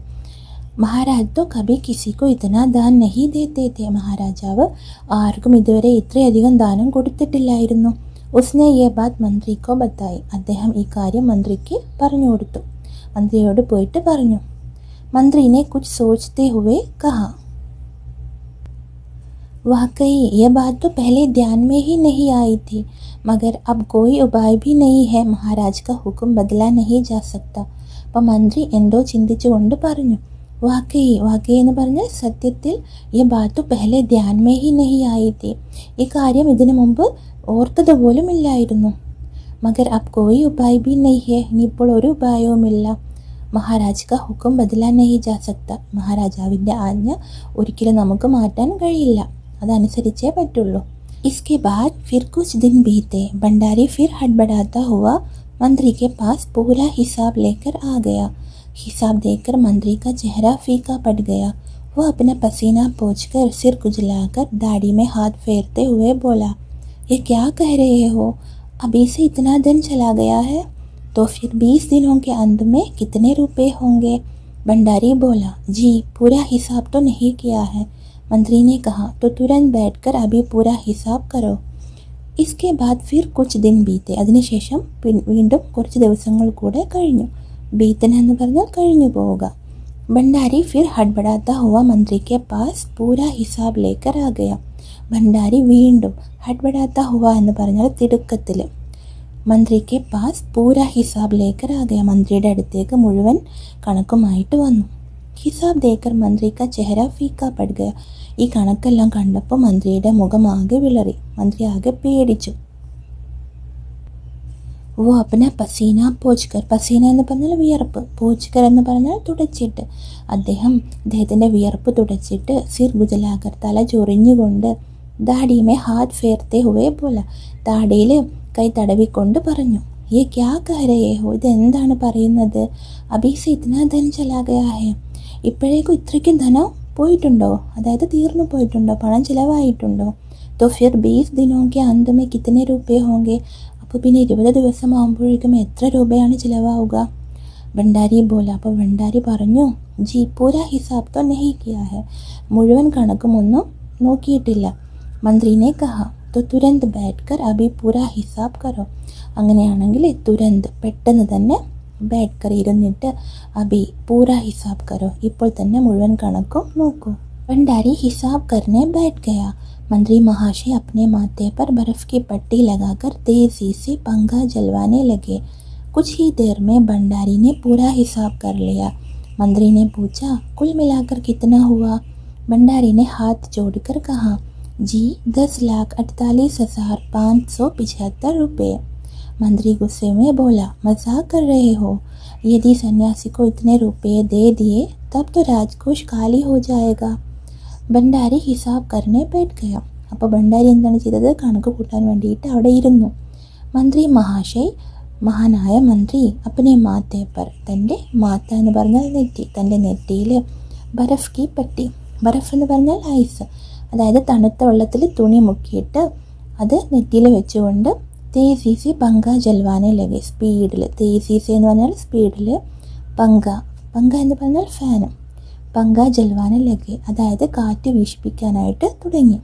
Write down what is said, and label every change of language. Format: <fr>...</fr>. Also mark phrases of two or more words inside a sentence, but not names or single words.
<hi>महाराज तो कभी किसी को इतना दान नहीं देते थे,</hi> <ml>മഹാരാജാവ് ആർക്കും ഇതുവരെ ഇത്രയധികം ദാനം കൊടുത്തിട്ടില്ലായിരുന്നു.</ml> <hi>उसने ये बात मंत्री को बताई,</hi> <ml>അദ്ദേഹം ഈ കാര്യം മന്ത്രിക്ക് പറഞ്ഞു കൊടുത്തു. മന്ത്രിയോട് പോയിട്ട് പറഞ്ഞു.</ml> <hi>मंत्री ने कुछ सोचते हुए कहा, वाकई ये बात तो पहले ध्यान में ही नहीं आई थी, मगर अब कोई उपाय भी नहीं है, महाराज का हुक्म बदला नहीं जा सकता.</hi> <ml>അപ്പോൾ മന്ത്രി എന്തോ ചിന്തിച്ചുകൊണ്ട് പറഞ്ഞു. വാക്കൈ എന്ന് പറഞ്ഞാൽ സത്യത്തിൽ ഈ</ml> <hi>बात पहले ध्यान में ही नहीं आई थी,</hi> <ml>ഈ കാര്യം ഇതിനു മുമ്പ് ഓർത്തതുപോലും ഇല്ലായിരുന്നു.</ml> <hi>मगर अब कोई उपाय भी नहीं है,</hi> <ml>ഇനിയിപ്പോൾ ഒരു ഉപായവുമില്ല.</ml> <hi>महाराज का हुक्म बदला नहीं जा सकता,</hi> <ml>മഹാരാജാവിൻ്റെ ആജ്ഞ ഒരിക്കലും നമുക്ക് മാറ്റാൻ കഴിയില്ല, അതനുസരിച്ചേ പറ്റുള്ളൂ.</ml> <hi>इसके बाद फिर कुछ दिन बीते. भंडारी फिर हड़बड़ाता हुआ मंत्री के पास पूरा हिसाब लेकर आ गया. हिसाब देखकर मंत्री का चेहरा फीका पड़ गया. वो अपना पसीना पोंछकर सिर खुजलाकर दाढ़ी में हाथ फेरते हुए बोला, ये क्या कह रहे हो? अभी से इतना दिन चला गया है तो फिर 20 दिनों के अंत में कितने रुपए होंगे? भंडारी बोला, जी पूरा हिसाब तो नहीं किया है। मंत्री ने कहा, तो तुरंत बैठकर अभी पूरा हिसाब करो। इसके बाद फिर कुछ दिन बीते.</hi> <ml>അതിനുശേഷം വീണ്ടും കുറച്ച് ദിവസങ്ങൾ കൂടെ കഴിഞ്ഞു. बीतना എന്ന് പറഞ്ഞാൽ കഴിഞ്ഞു പോവുക.</ml> <hi>भंडारी फिर हड़बड़ाता हुआ मंत्री के पास पूरा हिसाब लेकर आ गया. भंडारी വീണ്ടും हड़बड़ाता हुआ</hi> <ml>എന്ന് പറഞ്ഞാൽ തിടുക്കത്തിൽ</ml> <hi>मंत्री के पास पूरा हिसाब लेकर आ गया.</hi> <ml>मंत्रिയുടെ അടുത്തേക്ക് മുഴുവൻ കണക്കുമായിട്ട് വന്നു.</ml> <hi>हिसाब देकर मंत्री का चेहरा फीका पड़ गया.</hi> <ml>ഈ കണക്കെല്ലാം കണ്ടപ്പോൾ മന്ത്രിയുടെ മുഖം ആകെ വിളറി. മന്ത്രി ആകെ പേടിച്ചു.</ml> <hi>वो अपना पसीना पोंछकर,</hi> <ml>പസീന എന്ന് പറഞ്ഞാൽ വിയർപ്പ്, പോച്ച്കർ എന്ന് പറഞ്ഞാൽ തുടച്ചിട്ട്, അദ്ദേഹത്തിൻ്റെ വിയർപ്പ് തുടച്ചിട്ട്</ml> <hi>सिर खुजलाकर</hi> <ml>തല ചൊറിഞ്ഞുകൊണ്ട്</ml> <hi>दाढ़ी में हाथ फेरते हुए बोला</hi> <ml>താടിയിൽ കൈ തടവിക്കൊണ്ട് പറഞ്ഞു,</ml> <hi>ये क्या कह रहे हो?</hi> <ml>ഇതെന്താണ് പറയുന്നത്?</ml> <hi>अभी से इतना धन चला गया है,</hi> <ml>ഇപ്പോഴേക്കും ഇത്രയ്ക്കും ധനം പോയിട്ടുണ്ടോ? അതായത് തീർന്നു പോയിട്ടുണ്ടോ? പണം ചിലവായിട്ടുണ്ടോ?</ml> <hi>तो फिर 20 दिनों के अंत में कितने रुपए होंगे?</hi> <ml>അപ്പോൾ പിന്നെ 20 ദിവസമാകുമ്പോഴേക്കും എത്ര രൂപയാണ് ചിലവാവുക?</ml> <hi>भंडारी बोला.</hi> <ml>അപ്പോൾ ഭണ്ഡാരി പറഞ്ഞു,</ml> <hi>जी पूरा हिसाब तो नहीं किया है,</hi> <ml>മുഴുവൻ കണക്കും ഒന്നും നോക്കിയിട്ടില്ല.</ml> <hi>मंत्री ने कहा, तो तुरंत बैठकर अभी पूरा हिसाब करो. അങ്ങനെയാണെങ്കിൽ തുരന്ത്</hi> <ml>പെട്ടെന്ന് തന്നെ</ml> <hi>बैठकर ഇരുന്നിട്ട് अभी पूरा हिसाब करो,</hi> <ml>ഇപ്പോൾ തന്നെ മുഴുവൻ കണക്കും നോക്കൂ.</ml> <hi>भंडारी हिसाब करने बैठ गया. मंत्री महाशय अपने माथे पर बर्फ की पट्टी लगाकर तेजी से पंखा जलवाने लगे. कुछ ही देर में भंडारी ने पूरा हिसाब कर लिया. मंत्री ने पूछा, कुल मिलाकर कितना हुआ? भंडारी ने हाथ जोड़कर कहा, जी 10,48,575 रुपये. मंत्री गुस्से में बोला, मजाक कर रहे हो? यदि सन्यासी को इतने रुपये दे दिए तब तो राजकोष खाली हो जाएगा. भंडारी हिसाब करने बैठ गया.</hi> <ml>അപ്പോൾ ഭണ്ഡാരി എന്താണ് ചെയ്തത്? കണക്ക് കൂട്ടാൻ വേണ്ടിയിട്ട് അവിടെ ഇരുന്നു.</ml> <hi>मंत्री महाशय,</hi> <ml>മഹാനായ മന്ത്രി</ml> <hi>अपने माथे पर,</hi> <ml>തൻ്റെ മാത്ത എന്ന് പറഞ്ഞാൽ നെറ്റി, തൻ്റെ നെറ്റിയിൽ</ml> <hi>बर्फ की पट्टी,</hi> <ml>ബറഫ് എന്ന് പറഞ്ഞാൽ ഐസ്, അതായത് തണുത്ത വെള്ളത്തിൽ തുണി മുക്കിയിട്ട് അത് നെറ്റിയിൽ വെച്ചുകൊണ്ട്</ml> <hi>तेज़ी से पंखा जलवाने लगे,</hi> <ml>സ്പീഡിൽ, തേസീസി എന്ന് പറഞ്ഞാൽ സ്പീഡിൽ, പങ്ക എന്ന് പറഞ്ഞാൽ ഫാനും,</ml> <hi>पंखा जलवाने लगे,</hi> <ml>അതായത് കാറ്റ് വീശിപ്പിക്കാനായിട്ട് തുടങ്ങി.</ml>